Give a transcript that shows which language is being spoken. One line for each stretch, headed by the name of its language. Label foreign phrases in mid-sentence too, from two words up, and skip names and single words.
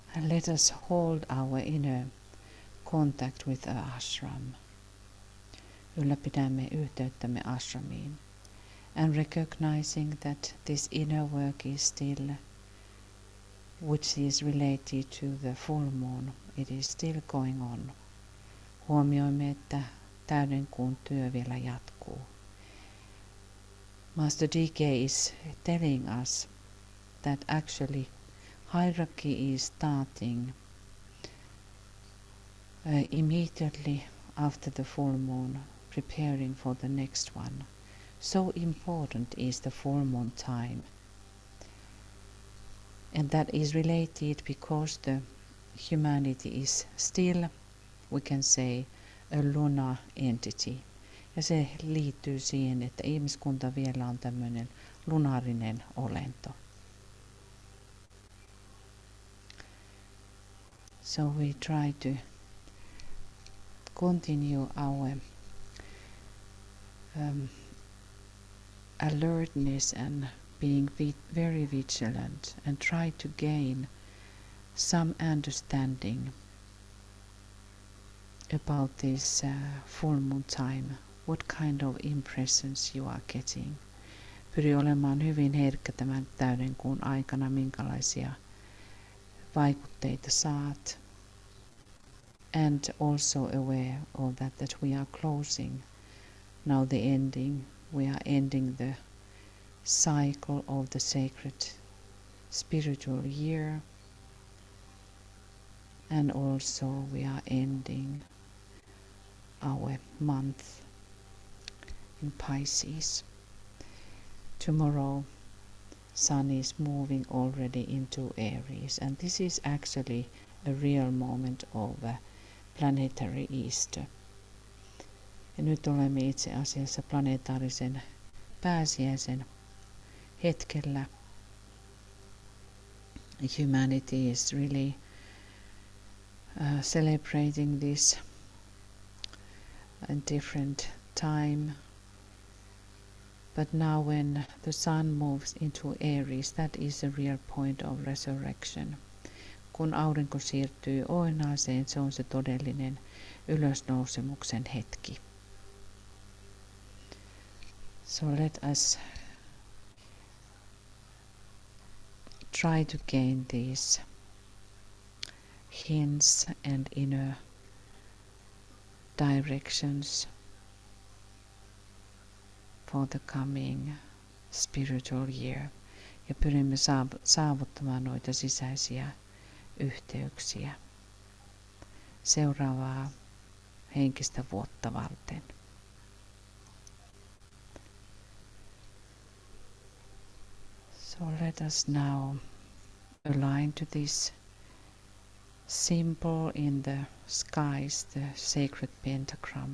English: let us hold our inner contact with our ashram.
Finnish: Ylläpidämme yhteyttämme ashramiin.
English: And recognizing that this inner work is still, which is related to the full moon, it is still going on.
Finnish: Huomioimme, että täyden kuun työ vielä jatkuu.
English: Master DK is telling us that actually hierarchy is starting immediately after the full moon, preparing for the next one. So important is the full moon time. And that is related because the humanity is still, we can say, a lunar entity.
Finnish: Ja se liittyy siihen, että ihmiskunta vielä on tämmöinen lunaarinen olento.
English: So we try to continue our alertness and being very vigilant and try to gain some understanding about this full moon time. What kind of impressions you are getting.
Finnish: Pyri olemaan hyvin herkkä tämän täyden kuun aikana, minkälaisia vaikutteita saat.
English: And also aware of that we are closing now the ending. We are ending the cycle of the sacred spiritual year. And also we are ending our month in Pisces. Tomorrow Sun is moving already into Aries, and this is actually a real moment of planetary Easter.
Finnish: Ja nyt olemme itse asiassa planetaarisen pääsiäisen hetkellä.
English: Humanity is really celebrating this in different time. But now when the sun moves into Aries, that is a real point of resurrection.
Finnish: Kun aurinko siirtyy Oinaaseen, se on se todellinen ylösnousemuksen hetki.
English: So let us try to gain these hints and inner directions for the coming spiritual year.
Finnish: Ja pyrimme saavuttamaan noita sisäisiä yhteyksiä seuraavaa henkistä vuotta varten.
English: So let us now align to this symbol in the skies, the sacred pentagram.